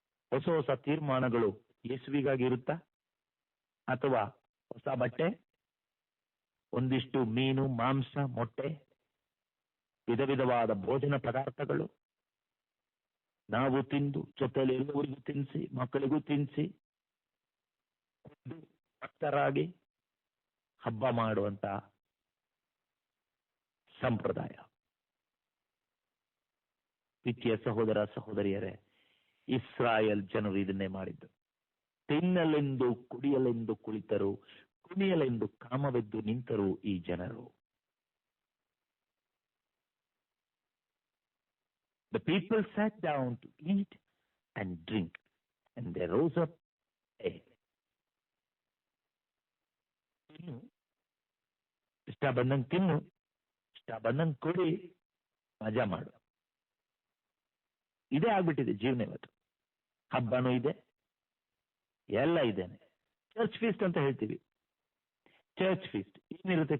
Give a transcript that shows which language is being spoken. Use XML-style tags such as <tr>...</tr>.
<kn>ಹೊಸ ಹೊಸ ತೀರ್ಮಾನಗಳು ಯೇಸುವಿಗಾಗಿ ಇರುತ್ತಾ? ಅಥವಾ ಹೊಸ ಬಟ್ಟೆ, ಒಂದಿಷ್ಟು ಮೀನು, ಮಾಂಸ, ಮೊಟ್ಟೆ, ವಿಧ ವಿಧವಾದ ಭೋಜನ ಪದಾರ್ಥಗಳು ನಾವು ತಿಂದು ಜೊತೆಯಲ್ಲಿ ಎಲ್ಲರಿಗೂ ತಿನ್ನಿಸಿ, ಮಕ್ಕಳಿಗೂ ತಿನ್ನಿಸಿ, ಭಕ್ತರಾಗಿ ಹಬ್ಬ ಮಾಡುವಂತ ಸಂಪ್ರದಾಯ. ಪ್ರೀತಿಯ ಸಹೋದರ ಸಹೋದರಿಯರೇ, ಇಸ್ರಾಯೇಲ್ ಜನರು ಇದನ್ನೇ ಮಾಡಿದ್ದು. ತಿನ್ನಲೆಂದು ಕುಡಿಯಲೆಂದು ಕುಳಿತರು, ಕುಣಿಯಲೆಂದು ಕಾಮವೆದ್ದು ನಿಂತರು ಈ ಜನರು.</kn> <en>The people sat down to eat and drink, and they rose up.</en> <kn>ಇಷ್ಟ ಬಂದಂಗೆ ತಿನ್ನು, ಇಷ್ಟ ಬಂದಂಗೆ ಕುಡಿ, ಮಜಾ ಮಾಡು. ಇದೇ ಆಗ್ಬಿಟ್ಟಿದೆ ಜೀವನ ಇವತ್ತು. ಹಬ್ಬನೂ ಇದೆ, ಎಲ್ಲ ಇದೇನೆ. ಚರ್ಚ್ ಫೀಸ್ಟ್ ಅಂತ ಹೇಳ್ತೀವಿ. ಚರ್ಚ್ ಫೀಸ್ಟ್ ಏನಿರುತ್ತೆ?</kn>